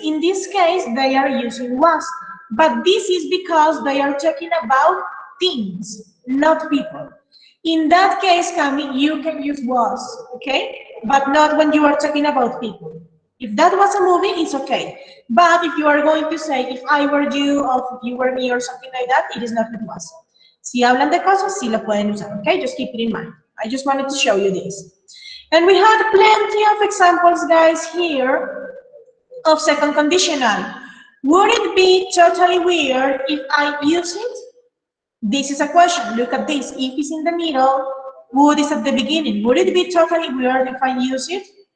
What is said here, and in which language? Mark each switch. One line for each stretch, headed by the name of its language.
English: In this case, they are using was. But this is because they are talking about things, not people. In that case, Cami, you can use was, okay? But not when you are talking about people. If that was a movie, it's okay. But if you are going to say, if I were you, or if you were me, or something like that, it is not with was.
Spanish: Si hablan de cosas, sí lo pueden usar, okay?
English: Just keep it in mind. I just wanted to show you this. And we had plenty of examples, guys, here of second conditional. Would it be totally weird if I use it? This is a question. Look at this. If is in the middle, would is at the beginning. Would it be totally weird if I use it?